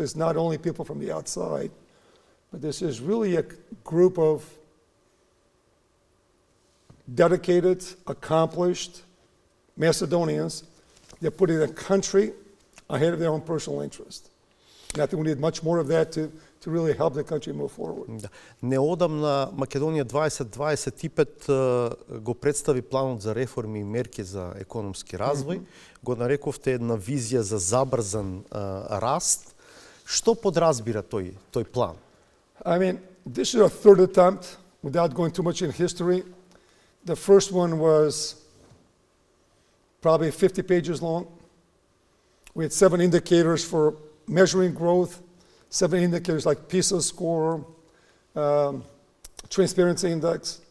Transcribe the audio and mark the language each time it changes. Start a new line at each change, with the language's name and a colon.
English: So it's not only people from the outside, but this is really a group of dedicated, accomplished Macedonians that put in a country ahead of their own personal interest. And I think we need much more of that to really help the country move forward.
Macedonian: Да. Неодамна Македонија 2025 го представи планот за реформи и мерки за економски развој. Го нарековте една визија за забрзан раст. Што подразбира тој план?
English: I mean, this is our third attempt, without going too much in history. The first one was probably 50 pages long. We had 7 indicators for measuring growth, 7 indicators like PISA score, transparency index.